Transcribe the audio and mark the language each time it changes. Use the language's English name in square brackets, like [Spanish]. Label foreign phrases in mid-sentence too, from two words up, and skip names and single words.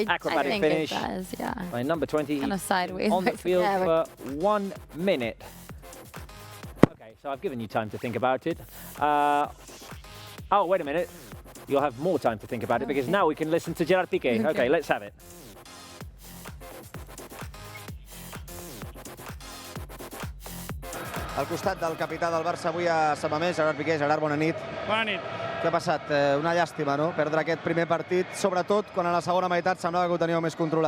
[English] acrobatic I think finish. it does, yeah. By number 20. Kind of sideways. On the field for 1 minute. Okay, so I've given you time to think about it. Oh, wait a minute. You'll have more time to think about it because now we can listen to Gerard Piqué. Okay, let's have it. [Catalan] Al costat del capità del Barça avui a Samamés, Gerard Piqué. Gerard, bona nit. Bona nit. Què ha passat? Una llàstima, no?, perdre aquest primer partit, sobretot quan a la segona meitat semblava que ho teníeu més controlat.